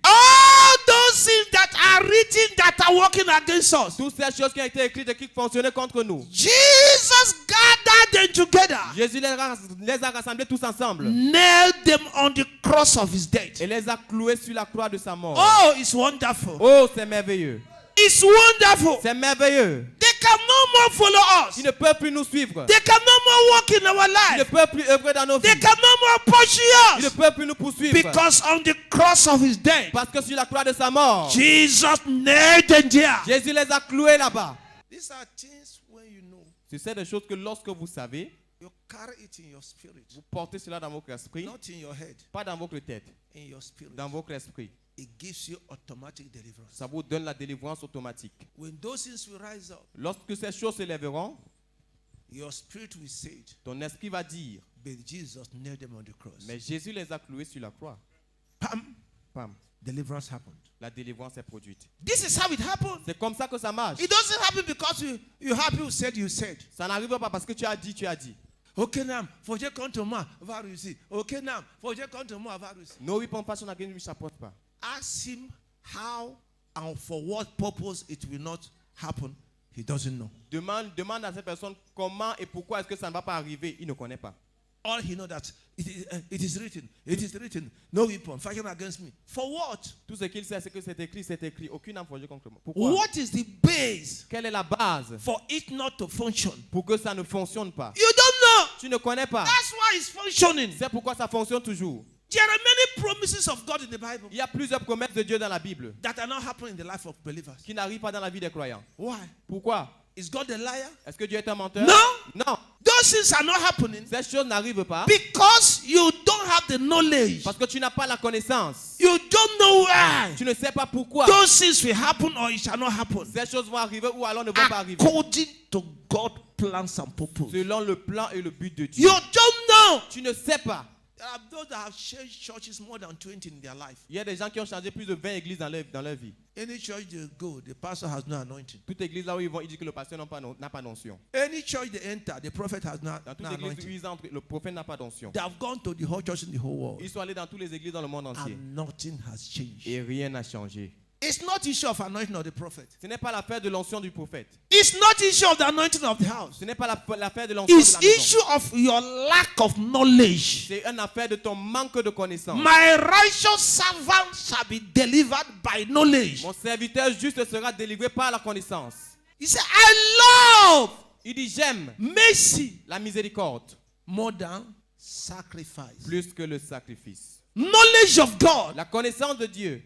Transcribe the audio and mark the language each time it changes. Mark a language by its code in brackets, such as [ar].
[en] all those things that are written that are working against us, [fr] toutes ces choses qui ont été écrites et qui fonctionnaient contre nous, [en] Jesus gathered them together, [fr] Jésus les a rassemblés tous ensemble [en] nailed them on the cross of his death. [fr] et les a cloués sur la croix de sa mort. [en] Oh, it's wonderful. [fr] Oh, c'est merveilleux. [en] It's wonderful. [fr] C'est merveilleux. [en] They can no more follow us. [fr] Ils ne peuvent plus nous suivre. [en] They can no more walk in our [fr] Ils ne [en] life. [fr] peuvent plus œuvrer dans nos [en] They [fr] vies. [en] can no more pursue [fr] Ils ne [en] us. [fr] peuvent plus nous poursuivre. [en] Because on the cross of his death, [fr] Parce que sur la croix de sa mort, [en] Jesus nailed them there. [fr] Jésus les a cloués là-bas. [en] These are things when you know, [fr] C'est des choses que lorsque vous savez, [en] you carry it in your spirit, [fr] vous portez cela dans votre esprit, [en] not in your head, [fr] pas dans votre tête, [en] in your spirit. [fr] dans votre esprit. [en] It gives you automatic deliverance. [fr] Ça vous donne la délivrance automatique. [en] When those things will rise up, [fr] Lorsque ces choses se lèveront, [en] your spirit will say it. [fr] ton esprit va dire, [en] But Jesus nailed them on the cross. [fr] mais Jésus les a cloués sur la croix. Pam, Pam, [en] deliverance happened. [fr] la délivrance est produite. [en] This is how it happened. [fr] C'est comme ça que ça marche. [en] It doesn't happen because you happy you said. [fr] Ça n'arrive pas parce que tu as dit, tu as dit. [en] Okay now, for you come to ma varusi. Okay now, for you come to ma varusi. No weapon fashioned against me shall prosper. Ask him how and for what purpose it will not happen. He doesn't know. [fr] Demande à cette personne comment et pourquoi est-ce que ça ne va pas arriver. Il ne connaît pas. [en] All he knows that it is written. It is written. No weapon fashioned against me. For what? [fr] Tout ce qu'il sait, c'est que c'est écrit, c'est écrit. Aucune âme forgée contre moi. Pourquoi? [en] What is the base [fr] Quelle est la base [en] for it not to function? [fr] pour que ça ne fonctionne pas? [en] You don't know. [fr] Tu ne connais pas. [en] That's why it's functioning. [fr] C'est pourquoi ça fonctionne toujours. [en] There are many promises of God in the Bible [fr] Il y a plusieurs promesses de Dieu dans la Bible [en] that are not happening in the life of believers. [fr] qui n'arrivent pas dans la vie des croyants. [en] Why? [fr] Pourquoi? [en] Is God a liar? [fr] Est-ce que Dieu est un menteur? [en] No. [fr] Non. [en] Those things are not happening [fr] Ces choses n'arrivent pas [en] because you don't have the knowledge. [fr] parce que tu n'as pas la connaissance. [en] You don't know why. [fr] Tu ne sais pas pourquoi. [en] Those things will happen or it shall not happen. [fr] Ces choses vont arriver ou alors ne vont pas arriver. [en] According to God's plans and purpose. [fr] Selon le plan et le but de [en] You [fr] Dieu. [en] don't know. [fr] Tu ne sais pas. [en] There are those that have changed churches more than 20 in their life. [fr] Il y a des gens qui ont changé plus de 20 églises dans leur vie. [en] Any church they go, the pastor has no anointing. [fr] Toute église là où ils vont, ils disent que le pasteur n'a pas d'onction. [en] Any church they enter, the prophet has no [fr] Dans toute église où [en] anointing. [fr] ils entrent, le prophète n'a pas d'onction. [en] They have gone to the whole church in the whole world, [fr] Ils sont allés dans toutes les églises dans le monde entier. [en] and nothing has changed. [fr] Et rien n'a changé. [en] It's not issue of anointing of the prophet. [fr] Ce n'est pas l'affaire de l'onction du prophète. [en] It's not issue of the anointing of the house. [fr] Ce n'est pas l'affaire de l'onction de [en] It's [fr] la maison. [en] issue of your lack of knowledge. [fr] C'est une affaire de ton manque de connaissance. [en] My righteous servant shall be delivered by knowledge. [fr] Mon serviteur juste sera délivré par la connaissance. [en] He said, I love [fr] Il dit j'aime [en] mercy [fr] la miséricorde [en] more than sacrifice. [fr] plus que le sacrifice. [en] Knowledge of God [fr] La connaissance de Dieu